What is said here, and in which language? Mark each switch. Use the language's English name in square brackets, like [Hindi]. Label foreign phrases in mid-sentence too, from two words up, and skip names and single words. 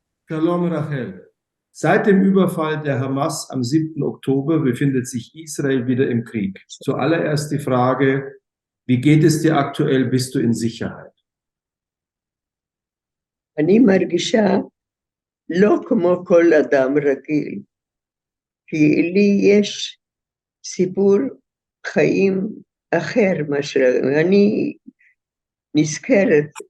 [German] Shalom Rachel. Seit dem Überfall der Hamas am 7. Oktober befindet sich Israel wieder im Krieg. Zuallererst die Frage, wie geht es dir aktuell? Bist du in Sicherheit? [Hebrew] אני מרגישה לא כמו כל אדם רגיל, כי לי יש סיפור חיים אחר מאשר אני נזכרת